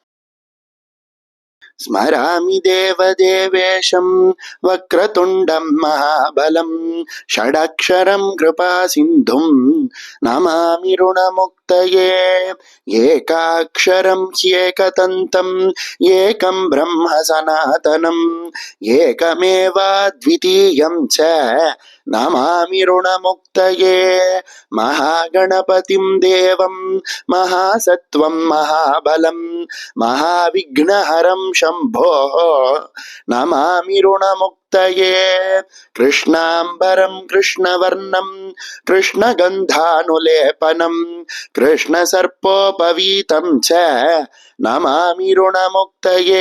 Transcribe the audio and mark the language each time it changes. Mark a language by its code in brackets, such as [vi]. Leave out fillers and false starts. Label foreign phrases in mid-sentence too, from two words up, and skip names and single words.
[sa] स्मरामि देवदेवेशं वक्रतुण्डं महाबलम् षडक्षरं कृपा सिन्धुं नमामि ऋणमुक्तये एकाक्षरं ह्येकदन्तं एकं ब्रह्म सनातनम् एकमेवाद्वितीयं च नमामि ऋणमुक्तये महागणपतिम् देवं महासत्त्वं महाबलं महाविघ्नहरम् शंभो नमामि ऋणमुक्तये कृष्णांबरं कृष्णवर्णं कृष्णगन्धानुलेपनं कृष्णसर्पोपवीतं च नमामि ऋणमुक्तये